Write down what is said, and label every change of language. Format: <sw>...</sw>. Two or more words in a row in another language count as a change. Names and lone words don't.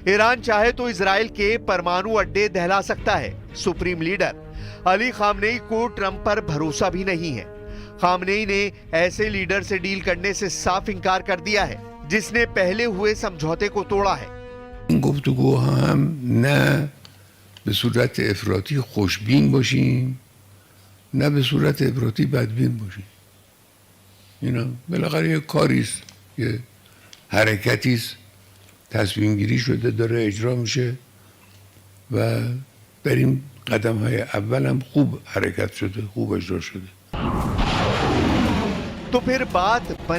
<hi>ईरान चाहे तो इजराइल के परमाणु अड्डे दहला सकता है।</hi> <en>supreme leader</en> <hi>अली खामनेई को ट्रंप पर भरोसा भी नहीं है। खामनेई ने ऐसे लीडर से डील करने से साफ इंकार कर दिया है, जिसने पहले हुए समझौते को तोड़ा है। गुफ्तगू हम न</hi> <fa>به صورت افراطی خوشبین باشیم نه به صورت افراطی بدبین باشیم. اینا بالاخره یه کاریست، یه حرکتیست، تصمیم گیری شده داره اجرا میشه و در این قدم های اول هم خوب حرکت شده، خوب اجرا شده.</fa> <hi>तो फिर बात</hi>